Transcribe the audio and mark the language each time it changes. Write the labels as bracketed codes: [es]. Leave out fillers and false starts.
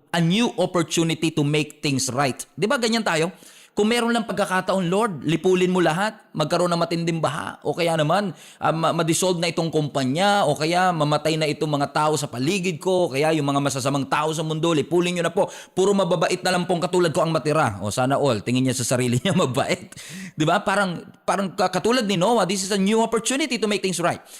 [en] A new opportunity to make things right. [tl] Di ba ganyan tayo? Kung meron lang pagkakataon, Lord, lipulin mo lahat, magkaroon ng matinding baha, o kaya naman, ma-dissolve na itong kumpanya, o kaya mamatay na itong mga tao sa paligid ko, o kaya yung mga masasamang tao sa mundo, lipulin nyo na po. Puro mababait na lang pong katulad ko ang matira. O sana all, tingin niya sa sarili niya mabait. Di ba? Parang katulad ni Noah, [en] this is a new opportunity to make things right.